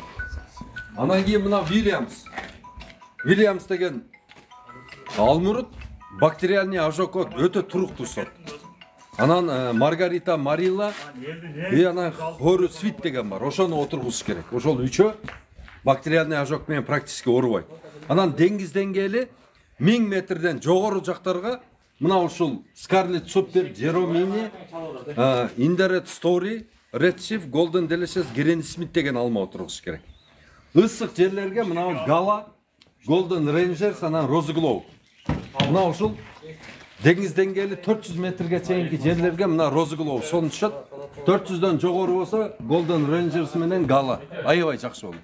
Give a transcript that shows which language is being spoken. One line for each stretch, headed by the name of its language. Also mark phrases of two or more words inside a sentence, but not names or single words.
Kyrgyz: Анан кийин мына Williams деген алмурут
Russian: бактериальный ожог
Kyrgyz: өтө туруктуу сорт. Анан Маргарита Марилла анан Хорус Свит деген бар. Ошону отургузуш керек. Ошол үчөө
Russian: бактериальный ожог
Kyrgyz: менен практически оорубайт. Анан деңиз деңгээли 1000 метрден жогору жактарга мына ушул Scarlet Super, Jeromini, Inderet Story, Redshift, Golden Delicious, Granny Smith деген алма отургузуш керек. Ысык жерлерге мына Gala, Golden Rangers, анан Rose Glow. Мына ушул деңиз деңгээли 400 метрге чейинки жерлерге мына Rose Glow сонун түшөт. 400дөн жогору болсо Golden Rangers менен Gala аябай жакшы болот.